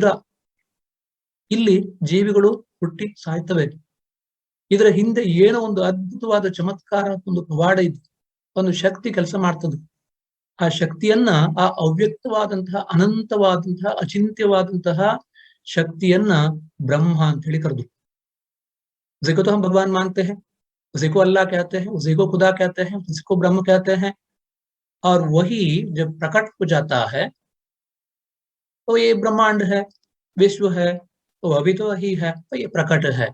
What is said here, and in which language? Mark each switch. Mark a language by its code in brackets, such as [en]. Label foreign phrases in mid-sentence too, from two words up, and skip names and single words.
[kn] ಇಲ್ಲಿ ಜೀವಿಗಳು ಹುಟ್ಟಿ ಸಾಯ್ತವೆ, ಇದರ ಹಿಂದೆ ಏನೋ ಒಂದು ಅದ್ಭುತವಾದ ಚಮತ್ಕಾರ, ಒಂದು ಪವಾಡ ಇದೆ, ಒಂದು ಶಕ್ತಿ ಕೆಲಸ ಮಾಡ್ತದೆ। ಆ ಶಕ್ತಿಯನ್ನ, ಆ ಅವ್ಯಕ್ತವಾದಂತಹ, ಅನಂತವಾದಂತಹ, ಅಚಿಂತ್ಯವಾದಂತಹ ಶಕ್ತಿಯನ್ನ ಬ್ರಹ್ಮ ಅಂತ ಹೇಳಿ ಕರೆದು। [hi] उसी को तो हम भगवान मानते हैं, उसी को अल्लाह कहते हैं, उसी को खुदा कहते हैं, उसी को ब्रह्म कहते हैं। और वही जब प्रकट हो जाता है तो ये ब्रह्मांड है, विश्व है, तो अभी तो वही है, तो ये प्रकट है।